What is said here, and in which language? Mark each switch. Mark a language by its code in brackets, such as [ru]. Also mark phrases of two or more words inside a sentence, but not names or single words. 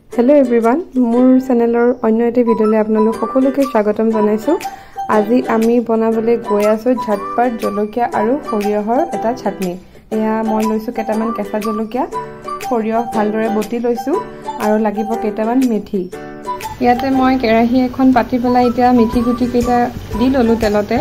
[en] hello everyone [as] মোৰ চেনেলৰ অন্য এটি ভিডিঅ'লৈ আপোনালোক সকলোকে স্বাগতম জনাইছো। আজি আমি বনাবলে গৈ আছো ঝটপট জলকীয়া আৰু সৰিয়হৰ এটা চাটনি। এয়া মই লৈছো কেটামান কেঁচা জলকীয়া, সৰিয়হ ভালদৰে বটি লৈছো আৰু লাগিব কেটামান মেথি। ইয়াতে মই কেৰাহী এখন পাতি পেলাই এতিয়া মেথি গুটি কেটা দি ললো তেলতে।